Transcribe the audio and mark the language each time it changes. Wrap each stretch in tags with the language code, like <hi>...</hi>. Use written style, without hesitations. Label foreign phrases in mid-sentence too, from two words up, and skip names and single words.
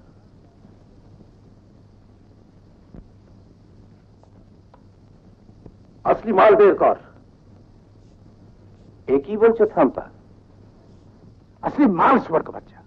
<hi>असली माल</hi> <bn>বের কর। এ কি বলছো থাম্পা?</bn> <hi>असली माल सुअर का बच्चा।</hi>